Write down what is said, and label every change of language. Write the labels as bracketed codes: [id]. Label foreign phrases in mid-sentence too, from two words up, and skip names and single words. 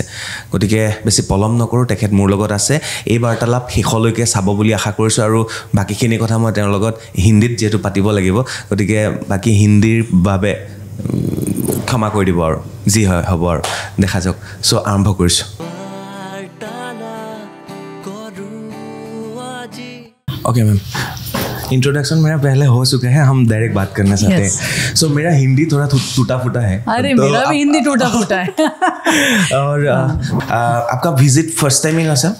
[as] গতিকে বেছি পলম নকৰোঁ, তেখেত মোৰ লগত আছে। এই বাৰ্তালাপ শেষলৈকে চাব বুলি আশা কৰিছোঁ আৰু বাকীখিনি কথা মই তেওঁৰ লগত হিন্দীত যিহেতু পাতিব লাগিব, গতিকে বাকী হিন্দীৰ বাবে ক্ষমা কৰি দিব আৰু যি হয় হ'ব আৰু দেখা যাওক। চ' আৰম্ভ কৰিছোঁ। [en] okay ma'am, [hi] इंट्रोडक्शन मेरा पहले हो चुका है, हम डायरेक्ट बात करना चाहते हैं। सो मेरा हिंदी थोड़ा टूटा फूटा है। अरे तो मेरा भी हिंदी टूटा फूटा है। और आपका विजिट [en] first time in Assam?